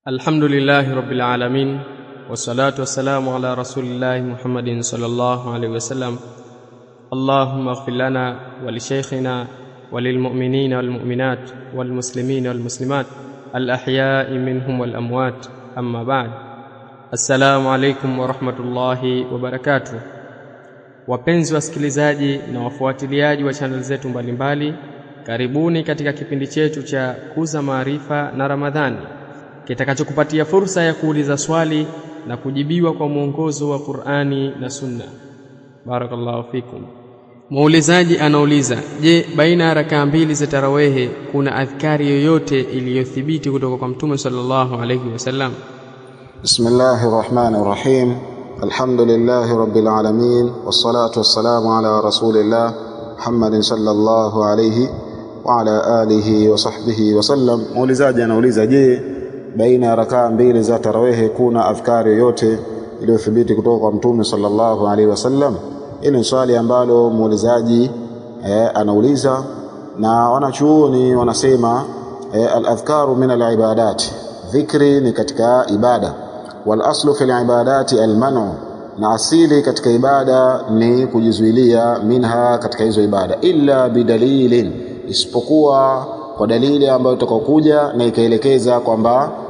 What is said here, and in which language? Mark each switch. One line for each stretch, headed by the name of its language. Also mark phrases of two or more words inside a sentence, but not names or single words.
Arabic: الحمد لله رب العالمين والصلاة والسلام على رسول الله محمد صلى الله عليه وسلم. اللهم اغفر لنا ولشيخنا وللمؤمنين والمؤمنات والمسلمين والمسلمات الأحياء منهم والأموات. أما بعد. السلام عليكم ورحمة الله وبركاته.
Swahili: Wapenzi wasikilizaji na wafuatiliaji wa channel zetu mbalimbali, karibuni katika kipindi chetu cha Kuza Maarifa na Ramadhani, kitakachokupatia fursa ya kuuliza swali na kujibiwa kwa mwongozo wa Qur'ani na Sunna.
Arabic: بارك الله فيكم.
Swahili: Muulizaji anauliza, je, baina ya rakaa mbili za tarawehe kuna adhkari yoyote iliyothibiti kutoka kwa Mtume
Arabic: صلى الله عليه وسلم? بسم الله الرحمن الرحيم. الحمد لله رب العالمين والصلاة والسلام على رسول الله محمد صلى الله عليه وعلى آله وصحبه وسلم.
Swahili: Muulizaji anauliza, je, baina ya rakaa mbili za tarawehe kuna adhkari yoyote iliyothibiti kutoka kwa Mtume
Arabic: صلى الله عليه وسلم?
Swahili: Hili ni swali ambalo muulizaji anauliza, na wanachuoni wanasema
Arabic: الأذكار من العبادات,
Swahili: dhikri ni katika ibada,
Arabic: والأصل في العبادات المنع,
Swahili: na asili katika ibada ni kujizuilia minha, katika hizo ibada,
Arabic: إلا بدليل,
Swahili: isipokuwa kwa dalili ambayo itakokuja na ikaelekeza kwamba